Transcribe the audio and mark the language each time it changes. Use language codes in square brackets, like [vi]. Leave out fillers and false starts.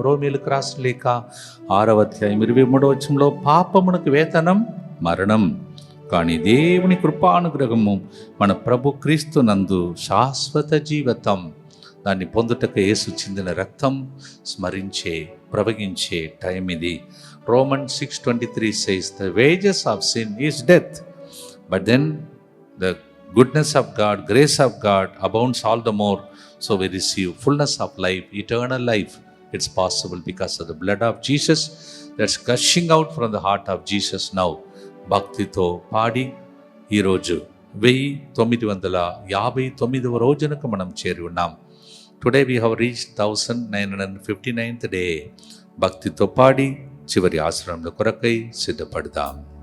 [te] రోమీయులకు రాసిన లేఖ 6వ అధ్యాయం 23వ వచనంలో పాపమునకు వేతనం మరణం, కానీ దేవుని కృపానుగ్రహము మన ప్రభు క్రీస్తు నందు శాశ్వత జీవితం. దాన్ని పొందుటకు యేసు చిందిన రక్తం స్మరించే ప్రవగించే టైం ఇది. [en] Roman 6:23 says the wages of sin is death, but then the goodness of God, grace of God abounds all the more, so we receive fullness of life, eternal life. It's possible because of the blood of Jesus that's gushing out from the heart of Jesus now. [te] భక్తితో పాడి ఈరోజు 1959వ రోజునకు మనం చేరి ఉన్నాం. [en] Today we have reached 1959th day. [te] భక్తితో పాడి చివరి ఆశ్రమంలో కొరకై సిద్ధపడదాం.